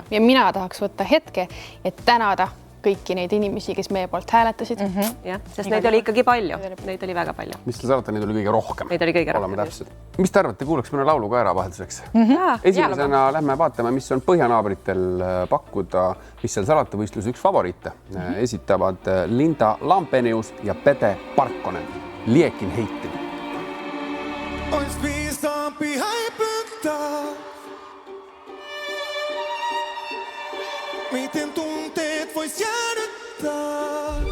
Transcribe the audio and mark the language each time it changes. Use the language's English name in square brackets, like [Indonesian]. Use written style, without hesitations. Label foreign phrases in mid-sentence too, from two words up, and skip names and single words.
[Estonian] Ja mina tahaks võtta hetke, et tänada kõiki neid inimesi, kes meie poolt hääletasid. Jah, sest neid oli ikkagi palju. Neid oli väga palju. Mis te salata, neid oli kõige rohkem. Neid oli kõige rohkem. Mis te arvate, kuulaks mõne laulu ka ära vahelduseks? Esimesena lähme vaatame, mis on põhjanaabritel pakkuda, mis seal salata võistluse üks favoriite. Esitavad Linda Lampenius ja Pete Parkkonen. [Finnish] Liekin heitin. Ois viisaampi häipyttää. Miten tunteet vois jäädyttää?